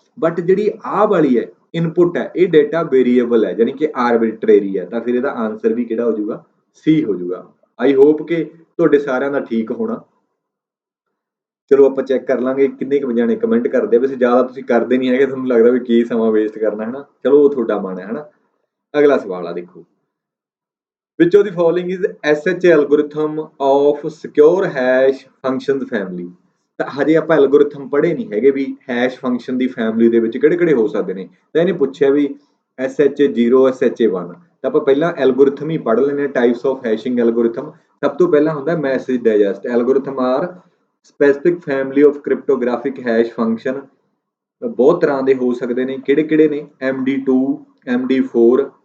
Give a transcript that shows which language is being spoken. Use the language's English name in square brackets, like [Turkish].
[Punjabi] But ਜਿਹੜੀ ਆਹ ਵਾਲੀ ਹੈ ਇਨਪੁੱਟ ਹੈ, ਇਹ ਡੇਟਾ ਵੇਰੀਏਬਲ ਹੈ, ਜਾਨੀ ਕਿ ਆਰਬਿਟਰੇਰੀ ਹੈ। ਤਾਂ ਫਿਰ ਇਹਦਾ ਆਨਸਰ ਵੀ ਕਿਹੜਾ ਹੋ ਜਾਊਗਾ, C ਹੋ ਜਾਊਗਾ। [English] I hope [Punjabi] ਕਿ ਤੁਹਾਡੇ ਸਾਰਿਆਂ ਦਾ ਠੀਕ ਹੋਣਾ। ਚਲੋ ਆਪਾਂ ਚੈੱਕ ਕਰ ਲਾਂਗੇ ਕਿੰਨੇ ਕੁ ਜਾਣੇ ਕਮੈਂਟ ਕਰਦੇ। ਵੈਸੇ ਜ਼ਿਆਦਾ ਤੁਸੀਂ ਕਰਦੇ ਨਹੀਂ ਹੈਗੇ, ਤੁਹਾਨੂੰ ਲੱਗਦਾ ਵੀ ਕੀ ਸਮਾਂ ਵੇਸਟ ਕਰਨਾ, ਹਨਾ। ਚਲੋ ਉਹ ਤੁਹਾਡਾ ਮਨ ਹੈ, ਹਨਾ। ਅਗਲਾ ਸਵਾਲ ਆ ਦੇਖੋ, [English] which of the following is SHA algorithm of secure hash functions family। [Punjabi] ਤਾਂ ਹਜੇ ਆਪਾਂ ਐਲਗੋਰਿਥਮ ਪੜ੍ਹੇ ਨਹੀਂ ਹੈਗੇ ਵੀ ਹੈਸ਼ ਫੰਕਸ਼ਨ ਦੀ ਫੈਮਿਲੀ ਦੇ ਵਿੱਚ ਕਿਹੜੇ ਕਿਹੜੇ ਹੋ ਸਕਦੇ ਨੇ। ਤਾਂ ਇਹਨੇ ਪੁੱਛਿਆ ਵੀ SHA0 SHA1। ਤਾਂ ਆਪਾਂ ਪਹਿਲਾਂ ਐਲਗੋਰਿਥਮ ਹੀ ਪੜ੍ਹ ਲੈਂਦੇ, [English] Types of hashing algorithm. [Punjabi] ਸਭ ਤੋਂ ਪਹਿਲਾਂ ਹੁੰਦਾ [English] Message digest algorithm are specific family of cryptographic hash function. [Punjabi] ਬਹੁਤ ਤਰ੍ਹਾਂ ਦੇ ਹੋ ਸਕਦੇ ਨੇ, ਕਿਹੜੇ ਕਿਹੜੇ ਨੇ, MD2 MD4